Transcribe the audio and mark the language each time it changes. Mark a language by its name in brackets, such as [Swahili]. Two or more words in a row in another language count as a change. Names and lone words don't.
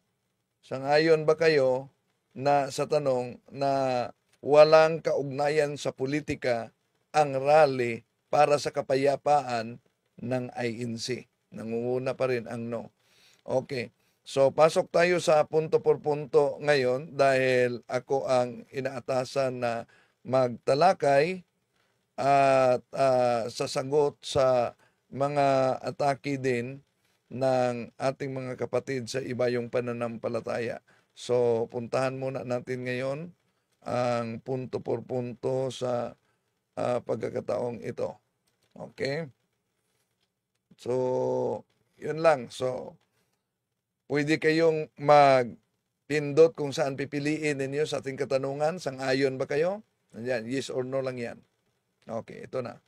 [Filipino] Sangayon ba kayo na sa tanong na walang kaugnayan sa politika ang rally para sa kapayapaan ng INC? Nangunguna pa rin ang no. Okay. So, pasok tayo sa [Spanish] punto por punto [Filipino] ngayon dahil ako ang inaatasan na magtalakay at sasagot sa mga atake din ng ating mga kapatid sa iba yung pananampalataya. So, puntahan muna natin ngayon ang [Spanish] punto por punto [Filipino] sa pagkakataong ito. Okay? So, yun lang. So, pwede kayong magpindot kung saan pipiliin ninyo sa ating katanungan. Sang-ayon ba kayo? Ayan, [English] yes or no [Filipino] lang yan. Okay, ito na.